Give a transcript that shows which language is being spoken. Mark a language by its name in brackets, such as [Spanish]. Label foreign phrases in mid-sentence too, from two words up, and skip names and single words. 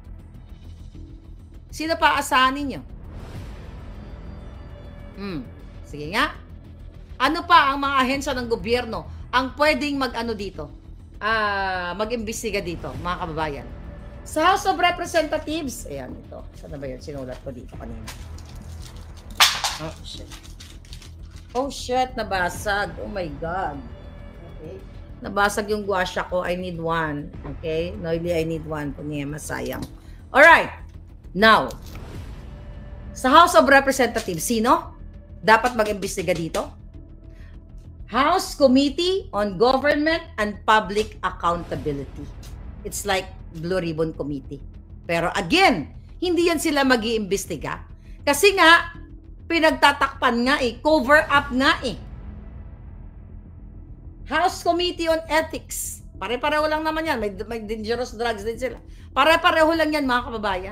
[Filipino] Sino pa asahan ninyo? Sige nga. Ano pa ang mga ahensya ng gobyerno ang pwedeng mag-imbestiga dito, mga kababayan? Sa House of Representatives, ayan ito. Saan na ba yun? Sinulat ko dito kanina. [English] Oh, shit. Oh, shit. Nabasag. Oh, my God. [Filipino] Okay. Nabasag yung guasya ko. [English] I need one. Okay? [Filipino] Noily, [English] I need one. [Filipino] Punyema, sayang. Alright. Now, sa House of Representatives, sino dapat mag-imbestiga dito? House Committee on Government and Public Accountability. [English] It's like Blue Ribbon Committee. [Filipino] Pero again, hindi yan sila mag-iimbestiga. Kasi nga, pinagtatakpan nga [English] cover up [Filipino] nga House Committee on Ethics. Pare-pareho lang naman yan. May dangerous drugs din sila. Pare-pareho lang yan, mga kababayan.